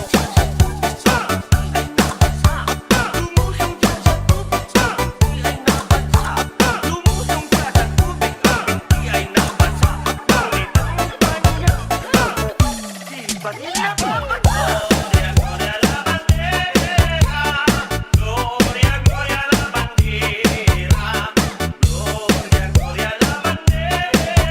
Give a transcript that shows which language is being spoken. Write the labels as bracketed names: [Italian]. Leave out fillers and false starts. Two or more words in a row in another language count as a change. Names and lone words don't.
[Filipino] Lumusong siya sa tubig ang binti ay nabasa. Lumusong siya sa tubig ang binti ay nabasa. Ngunit ang kanya di pa rin nababasa. [Spanish] Gloria, gloria la bandera. Gloria, gloria la bandera.